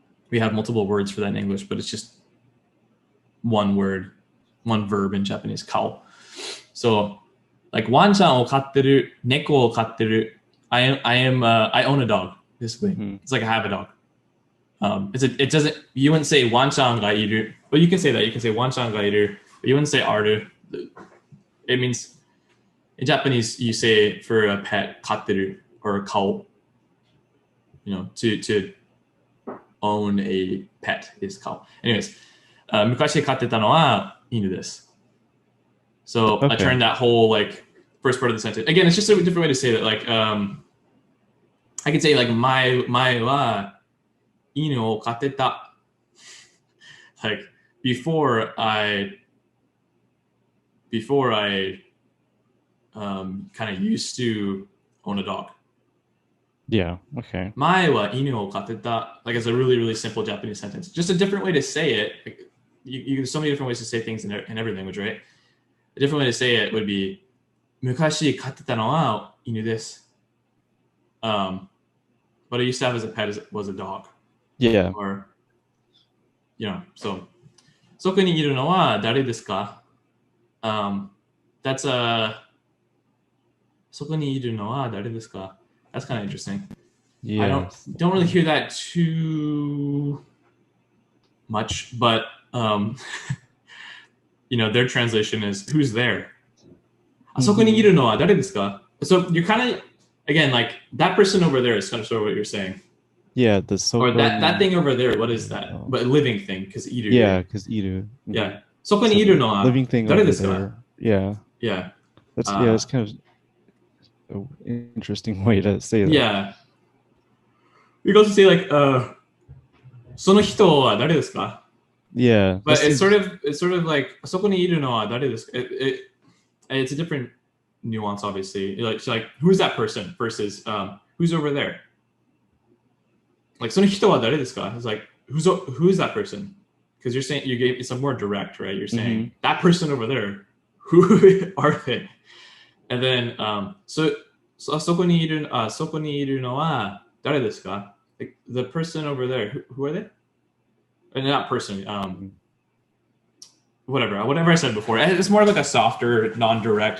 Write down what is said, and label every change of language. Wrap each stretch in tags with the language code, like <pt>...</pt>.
<en>We have multiple words for that in English, but it's just one word, one verb in Japanese, kao. So like</en> <ja>ワンちゃんを飼ってる、猫を飼ってる、</ja> <en>I own a dog, basically. It's like I have a dog. It doesn't, you wouldn't say</en> <ja>ワンちゃんがいる,</ja> <en>but you can say that. You can say ワンちゃんがいる, but you wouldn't say ある. It means, in Japanese, you say for a pet, 飼ってる or 飼う. To own a pet is 飼う.</en> <ja>Anyways, 昔飼ってたのは犬です.</ja> <en>So I turned that whole like first part of the sentence. Again, it's just a different way to say that. Like I could say like</en> <ja>前は犬を飼ってた.</ja> <en>Like before I kind of used to own a dog. Yeah, okay.</en> <ja>前は犬を飼ってた.</ja> <en>Like it's a really, really simple Japanese sentence. Just a different way to say it. Like, there's so many different ways to say things in every language, right? A different way to say it would be</en> <ja>昔飼ってたのは犬です.</ja> <en>What I used to have as a pet was a dog. Yeah.</en> <ja>Or, so そこにいるのは誰ですか? That's そこにいるのは誰ですか?</ja> <en>That's kind of interesting. Yeah. I don't really hear that too much, but their translation is who's there?</en> <ja>あそこにいるのは誰ですか?</ja> <en>So you're kind of, again, like that person over there is kind of sort of what you're saying. Yeah, or that thing over there, what is that? But a living thing, because いる. Yeah, because いる.</en> <ja>Yeah. そこにいるのは</ja> <en>living thing</en> <ja>誰ですか?</ja> <en>over there. Yeah. Yeah. That's kind of an interesting way to say that. Yeah. You can also say like</en> <ja>その人は誰ですか?</ja> <en>Yeah. But it's sort of like</en> <ja>そこにいるのは誰ですか?</ja> <en>It's a different nuance, obviously. Like who's that person versus who's over there? Like</en> <ja>その人は誰ですか?</ja> <en>It's like who's that person? Because you're saying it's a more direct, right? You're saying that person over there, who are they?</en> <ja>And then そこにいるのは誰ですか?</ja> <en>Like, the person over there, who are they? Not person. Whatever I said before. It's more like a softer, non-direct.</en>